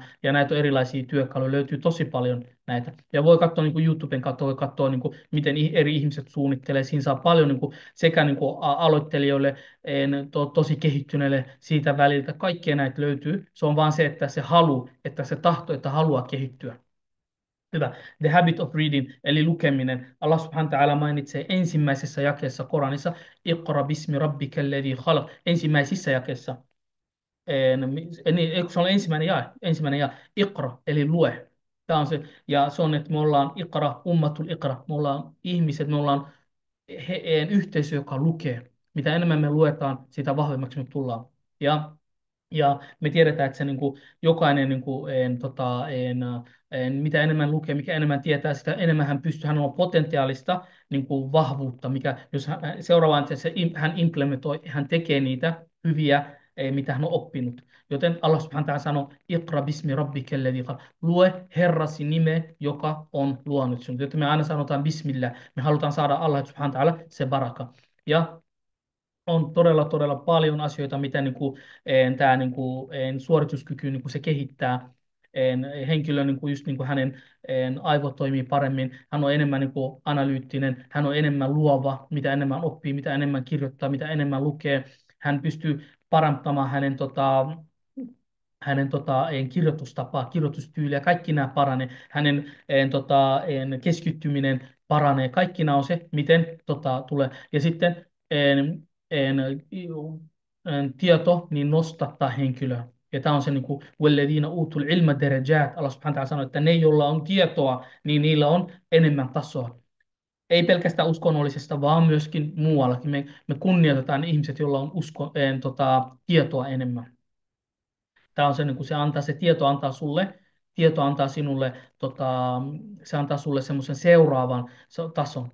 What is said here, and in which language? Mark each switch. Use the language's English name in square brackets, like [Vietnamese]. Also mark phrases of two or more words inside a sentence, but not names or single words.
[Finnish] Ja näitä on erilaisia työkaluja, löytyy tosi paljon näitä. Ja voi katsoa niin kuin YouTuben kautta, voi katsoa niin kuin, miten eri ihmiset suunnittelee. Siinä saa paljon niin kuin, sekä niin kuin aloittelijoille, tosi kehittyneille siitä väliltä. Kaikkea näitä löytyy. Se on vaan se, että se halu, että se tahto, että haluaa kehittyä. Hyvä. [English] The habit of reading, [Finnish] eli lukeminen. [Arabic] الله سبحانه وتعالى [Finnish] mainitsee ensimmäisessä jakeessa Koranissa, [Arabic] اقرأ باسم ربك الذي خلق. [Finnish] Ensimmäisissä jakeessa. Eikö se ole ensimmäinen jae, Iqra, eli lue. Tämä on se, ja se on, että me ollaan Iqra, [Arabic] أمة اقرأ. [Finnish] Me ollaan ihmiset, me ollaan yhteisö, joka lukee. Mitä enemmän me luetaan, sitä vahvemmaksi me tullaan. Ja me tiedetään, että se niin kuin, jokainen, niin kuin, mitä enemmän lukee, mikä enemmän tietää, sitä enemmän hän pystyy, hän on potentiaalista niin kuin, vahvuutta, mikä jos seuraavaan, että hän implementoi, hän tekee niitä hyviä, mitä hän on oppinut. Joten [Arabic] الله سبحانه وتعالى [Finnish] sanoo, [Arabic] اقرأ باسم ربك الذي خلق. [Finnish] Lue Herrasi nime, joka on luonut sinut. Joten me aina sanotaan bismillah. Me halutaan saada [Arabic] الله سبحانه وتعالى [Finnish] se baraka. Ja on todella, todella paljon asioita, mitä niin kuin, tämä niin kuin, suorituskyky niin kuin se kehittää. Henkilö, niin kuin, just niin kuin hänen aivot toimii paremmin, hän on enemmän niin kuin, analyyttinen, hän on enemmän luova, mitä enemmän oppii, mitä enemmän kirjoittaa, mitä enemmän lukee. Hän pystyy parantamaan hänen kirjoitustapaa, kirjoitustyyliä, kaikki nämä paranee. Hänen keskittyminen paranee. Kaikki nämä on se, miten tulee. Ja sitten en, tieto niin nostattaa henkilöä. Ja tämä on se niin kuin [Arabic] والذين أوتوا العلم درجات. الله سبحانه وتعالى [Finnish] sanoi, että ne, joilla on tietoa, niin niillä on enemmän tasoa. Ei pelkästään uskonnollisesta, vaan myöskin muuallakin. Me kunnioitetaan ihmiset, joilla on tietoa enemmän. Tämä on se, niin kuin se tieto antaa sulle, tieto antaa sinulle, se antaa sulle semmoisen seuraavan tason.